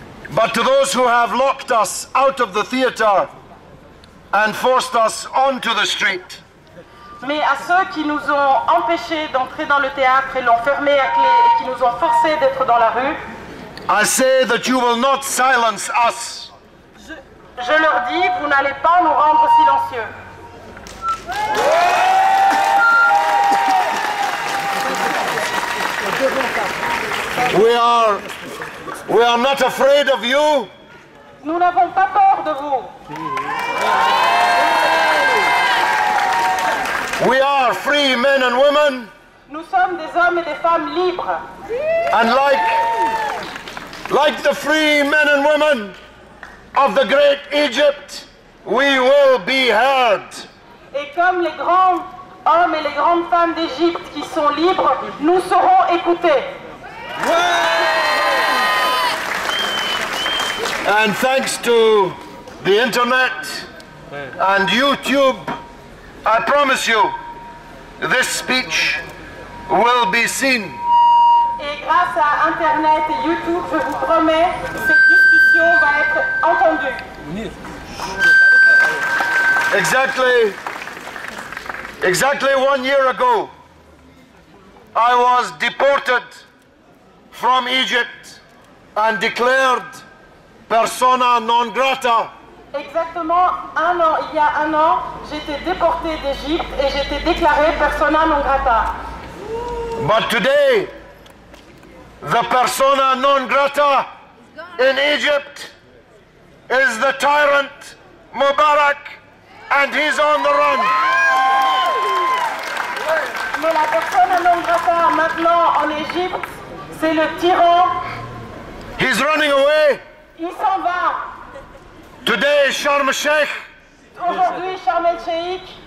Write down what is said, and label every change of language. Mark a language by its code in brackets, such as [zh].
[en] But to those who have locked us out of the theater and forced us onto the street, [fr] mais à ceux qui nous ont empêchés d'entrer dans le théâtre et l'ont fermé à clé et qui nous ont forcés d'être dans la rue, [en] I say that you will not silence us. [fr] Je leur dis, vous n'allez pas nous rendre silencieux. [en] We are not afraid of you. [fr] Nous n'avons pas peur de vous. [en] We are free men and women. [fr] Nous sommes des hommes et des femmes libres. [en] And like the free men and women of the great Egypt, we will be heard. [fr] Et comme les grands hommes et les grandes femmes d'Égypte qui sont libres, nous serons écoutés. [en] And thanks to the internet and YouTube, I promise you, this speech will be seen. [fr] Et grâce à Internet et YouTube, je vous promets, cette discussion va être entendue. [en] Exactly 1 year ago, I was deported from Egypt and declared persona non grata [fr] Exactement un an, il y a un an, j'étais déporté d'Égypte et j'étais déclaré persona non grata. [en] But today, the persona non grata in Egypt is the tyrant Mubarak, and he's on the run. [fr] Mais la persona non grata maintenant en Égypte, c'est le tyran. [en] He's running away. [fr] Il s'en va. [en] Today, Sharm el-Sheikh. [fr] Aujourd'hui, Sharm el-Sheikh.